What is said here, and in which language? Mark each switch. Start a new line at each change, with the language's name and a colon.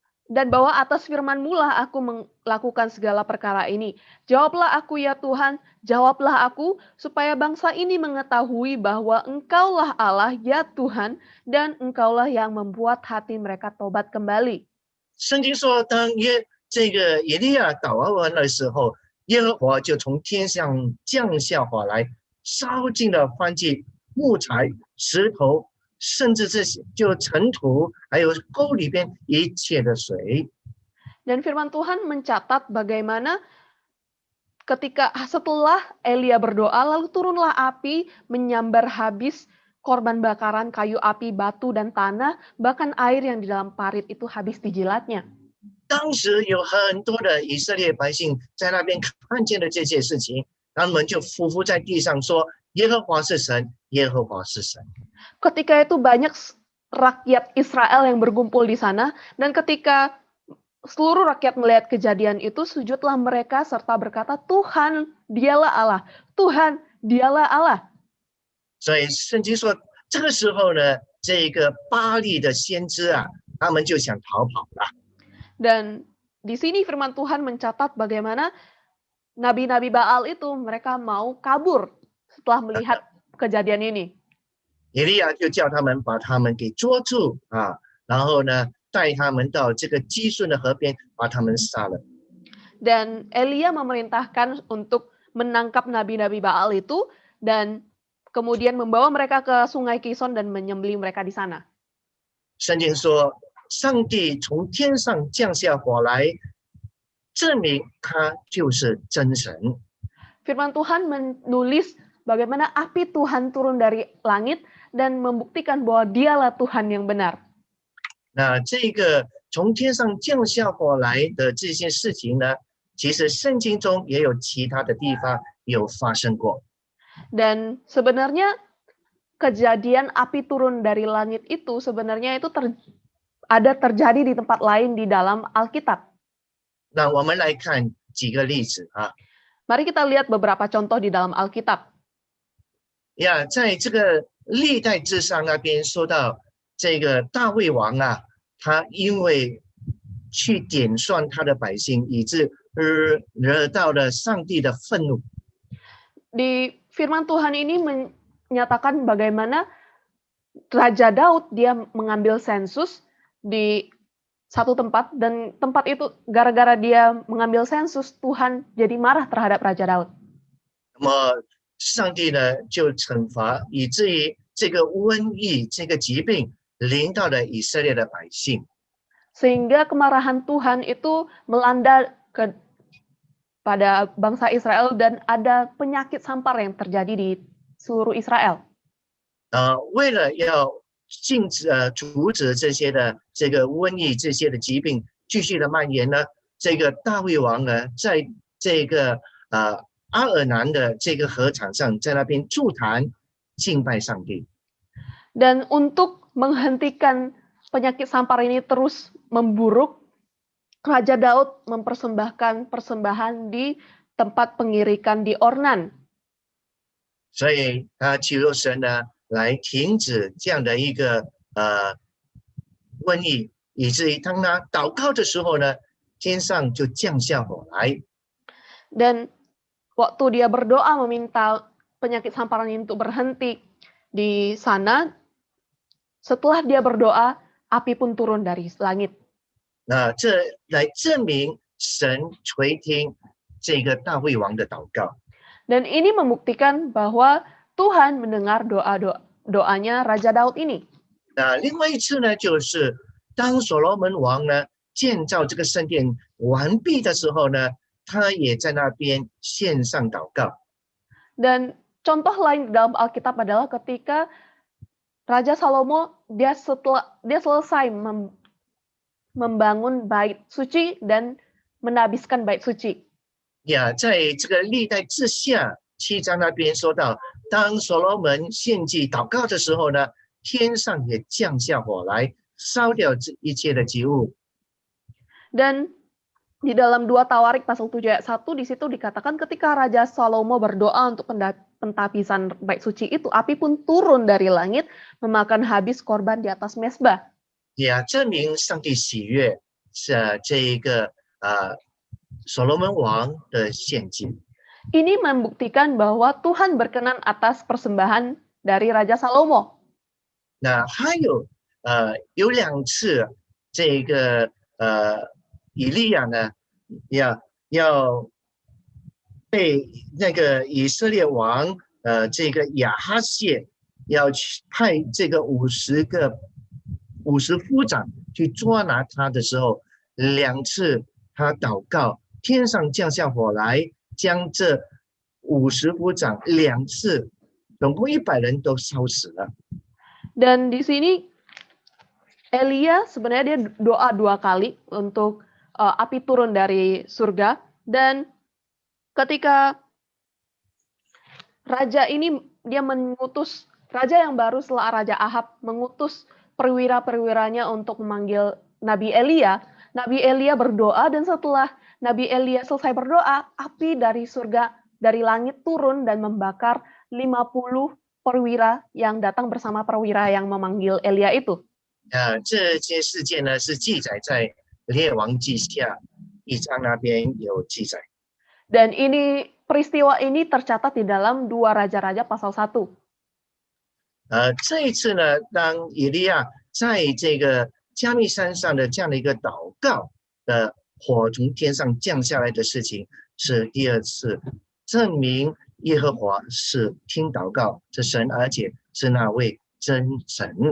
Indonesian: Dan bahwa atas firman-Mu lah aku melakukan segala perkara ini. Jawablah aku ya Tuhan, jawablah aku, supaya bangsa ini mengetahui bahwa Engkaulah Allah ya Tuhan, dan Engkaulah yang membuat hati mereka tobat kembali.
Chinese: 圣经说，当这个以利亚祷告完的时候，耶和华就从天上降下火来，烧尽了燔祭、木材、石头，甚至这些就尘土，还有沟里边一切的水。
Indonesian: Dan firman Tuhan mencatat bagaimana setelah Elia berdoa, lalu turunlah api menyambar habis korban bakaran, kayu api, batu, dan tanah, bahkan air yang di dalam parit itu habis dijilatnya.
Chinese: 当时有很多的以色列百姓在那边看见了这些事情，他们就匍匐在地上说：“耶和华是神，耶和华是神。”
Indonesian: Ketika itu banyak rakyat Israel yang berkumpul di sana, dan ketika seluruh rakyat melihat kejadian itu, sujudlah mereka serta berkata, "Tuhan, dialah Allah. Tuhan, dialah Allah."
Chinese: 所以圣经说，这个时候呢，这个巴力的先知啊，他们就想逃跑了。
Indonesian: Dan di sini firman Tuhan mencatat bagaimana nabi-nabi Baal itu mereka mau kabur setelah melihat kejadian ini.
Chinese: 以利亚就叫他们把他们给捉住啊，然后呢，带他们到这个基顺的河边，把他们杀了。
Indonesian: Dan Elia memerintahkan untuk menangkap nabi-nabi Baal itu dan kemudian membawa mereka ke sungai Kison dan menyembelih mereka di sana.
Chinese: 圣经说，上帝从天上降下火来，证明他就是真神。
Indonesian: Firman Tuhan menulis bagaimana api Tuhan turun dari langit dan membuktikan bahwa dialah Tuhan yang benar.
Chinese: 那这个从天上降下火来的这些事情呢，其实圣经中也有其他的地方有发生过。
Indonesian: Dan sebenarnya kejadian api turun dari langit itu sebenarnya itu ada terjadi di tempat lain di dalam Alkitab.
Chinese: 那我们来看几个例子啊。
Indonesian: Mari kita lihat beberapa contoh di dalam Alkitab.
Chinese: 呀，在这个历代志上那边说到，这个大卫王啊，他因为去点算他的百姓，以致惹到了上帝的愤怒。
Indonesian: Di firman Tuhan ini menyatakan bagaimana Raja Daud dia mengambil sensus di satu tempat dan tempat itu gara-gara dia mengambil sensus Tuhan jadi marah terhadap Raja Daud.
Chinese: 那么上帝呢就惩罚，以至于这个瘟疫、这个疾病临到了以色列的百姓。
Indonesian: Sehingga kemarahan Tuhan itu melanda pada bangsa Israel dan ada penyakit sampar yang terjadi di seluruh Israel.
Chinese: 为了要阻止这些的这个瘟疫、这些的疾病继续的蔓延呢，这个大卫王呢，在这个阿尔南的这个河场上，在那边筑坛敬拜上帝。
Indonesian: Dan untuk menghentikan penyakit sampar ini terus memburuk, Raja Daud mempersembahkan persembahan di tempat pengirikan di Ornan.
Chinese: 所以他祈求神呢来停止这样的一个瘟疫，以至于当他祷告的时候呢，天上就降下火来。
Indonesian: Dan waktu dia berdoa meminta penyakit samparan ini untuk berhenti di sana, setelah dia berdoa, api pun turun dari langit.
Chinese: 那这来证明神垂听这个大卫王的祷告。
Indonesian: Dan ini membuktikan bahwa Tuhan mendengar doanya Raja Daud ini.
Chinese: 那另外一次呢，就是当所罗门王呢建造这个圣殿完毕的时候呢，他也在那边献上祷告。
Indonesian: Dan contoh lain dalam Alkitab adalah ketika Raja Salomo dia selesai membangun bait suci dan menabiskan bait suci.
Chinese: 呀，在这个历代志下7章那边说到，当所罗门献祭祷告的时候呢，天上也降下火来，烧掉这一切的祭物。
Indonesian: Dan di dalam 2 Tawarik pasal 7 ayat 1 di situ dikatakan ketika Raja Salomo berdoa untuk pentapisan bait suci itu, api pun turun dari langit memakan habis korban di atas mezbah.
Chinese: 也证明上帝喜悦这一个所罗门王的献祭。
Indonesian: Ini membuktikan bahwa Tuhan berkenan atas persembahan dari Raja Salomo.
Chinese: 那还有有2次，这个以利亚呢要被那个以色列王这个亚哈谢要去派这个50夫长去捉拿他的时候，2次他祷告，天上降下火来，将这50夫长2次，总共100人都烧死了。
Indonesian: Dan di sini Elia sebenarnya dia doa 2 kali untuk api turun dari surga, dan ketika raja ini dia mengutus raja yang baru setelah Raja Ahab mengutus perwira-perwiranya untuk memanggil Nabi Elia. Nabi Elia berdoa dan setelah Nabi Elia selesai berdoa, api dari surga dari langit turun dan membakar 50 perwira yang datang bersama perwira yang memanggil Elia itu.
Chinese: 这些事件呢是记载在列王记下1章那边有记载。
Indonesian: Dan ini peristiwa ini tercatat di dalam 2 Raja-Raja pasal 1.
Chinese: 这一次呢，当以利亚在这加密山上的这样的一个祷告的火从天上降下来的事情，是第二次证明耶和华是听祷告的神，而且是那位真神。